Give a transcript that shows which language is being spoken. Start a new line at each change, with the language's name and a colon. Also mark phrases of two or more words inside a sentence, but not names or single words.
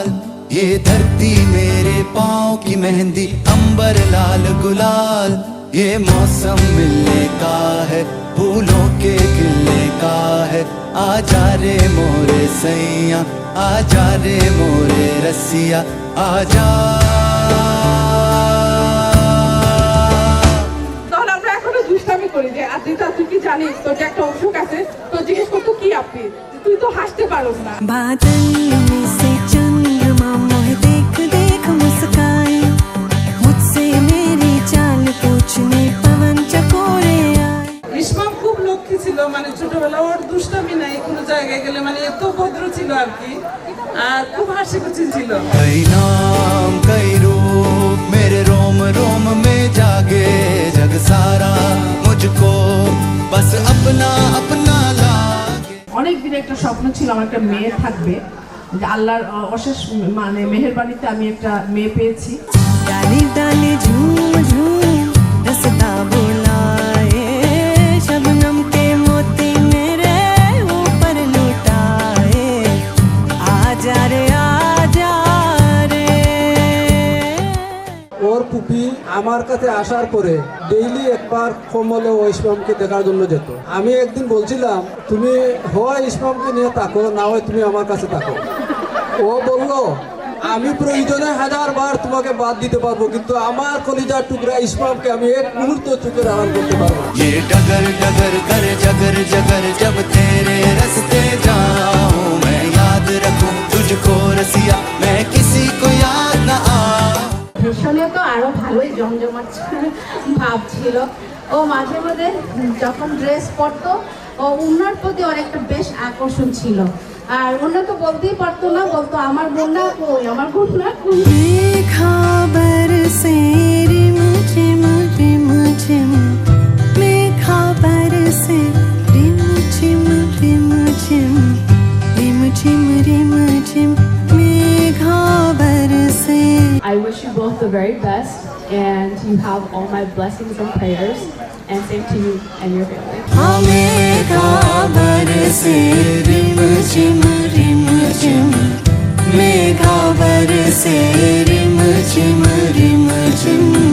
Hindi: ये धरती मेरे पाँव की मेहंदी, अंबर लाल गुलाल। ये मौसम मिलने का है, फूलों के खिलने का है। आजा रे मोरे सैया, आजा रे मोरे रसिया, आजा।
Bangla: করি যে আদিতা তুই কি জানিস তোর যে একটা অসুখ আছে, তো জিজ্ঞেস করতো কি আপনি, তুই তো হাসতে পারোস না।
Hindi: बादल में से चंद्रमा मोहे देख देख मुस्काए, मुझसे मेरी चाल पूछने पवन चकोरे आए।
Bangla: ইসমাম খুব লক্ষ্মী ছিল, মানে ছোটবেলা ওর দুষ্টামি নাই, কোনো জায়গায় গেলে মানে এত ভদ্র ছিল আর কি, আর খুব হাসি খুশি ছিল।
Hindi: कई नाम कई रूप मेरे रोम रोम में जागे, जग सारा मुझको बस अपना अपना लागे।
Bangla: অনেক দিন একটা স্বপ্ন ছিল আমার একটা মেয়ে থাকবে, যে আল্লাহর অশেষ মানে মেহেরবানিতে আমি একটা মেয়ে পেয়েছি।
Hindi: डाली डाली झूम झूम रसदा बुलाए, शबनम के मोती मेरे ऊपर लुटाए। आजा रे आजा रे।
Bangla: ওর পুপি আমার কাছে আসার পরে ডেইলি একবার কমলে ও ইসমামকে দেখার জন্য যেত। আমি একদিন বলছিলাম তুমি হয় ইসমামকে নিয়ে থাকো, না হয় তুমি আমার কাছে থাকো। ও বলল আমি প্রয়োজনে 1000 বার তোমাকে বাদ দিতে পারবো, কিন্তু আমার কলিজার টুকরা ইসমামকে আমি এক মুহূর্ত চোখের আড়াল করতে পারবো না।
Hindi: ये डगर डगर कर जगर जगर, जब तेरे रास्ते जाऊं मैं याद रखूं तुझको रसिया, मैं किसी को याद न आऊं।
Bangla: ফ্যাশনে তো আরো ভালোই জমজমাট ভাব ছিল। ও মাঝে মাঝে যখন ড্রেস পরতো, ও উনার প্রতি অনেকটা বেশ আকর্ষণ ছিল। আর উনি তো বলতেই পারতো না, বলতো আমার বোনা কই, আমার বোনা কই।
Hindi: खबर से रिम झिम रिम झिम, मैं खबर से रिम झिम रिम झिम, रिम झिम रिम झिम, मैं खबर से।
English: I wish you both the very best, and you have all my blessings and prayers, and same to you and your family.
Hindi: हमें खबर से रिम झिम रिम झिम, मैं खबर से रिम झिम रिम झिम।